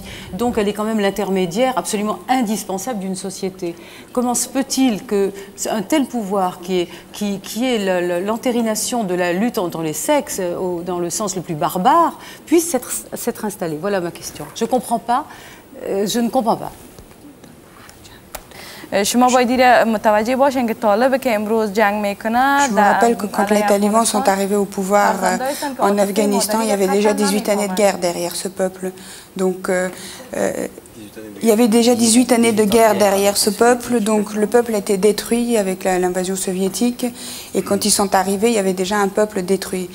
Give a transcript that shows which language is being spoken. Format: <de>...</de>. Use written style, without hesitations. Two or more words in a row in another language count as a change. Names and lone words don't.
<fr>Donc elle est quand même l'intermédiaire absolument indispensable d'une société. Comment se peut-il qu'un tel pouvoir qui est l'entérination de la lutte entre les sexes, dans le sens le plus barbare, puisse s'être installé? Voilà ma question. Je ne comprends pas. Je ne comprends pas.</fr> <fa>شما باید متوجه باشین که طالب که امروز جنگ میکنه.</fa> <fr>Je vous rappelle que quand les talibans sont arrivés au pouvoir en Afghanistan, il y avait déjà 18 années de guerre derrière ce peuple. Donc il y avait déjà 18 années de guerre derrière ce peuple, donc le peuple a été détruit avec l'invasion soviétique, et quand ils sont arrivés, il y avait déjà un peuple détruit.</fr>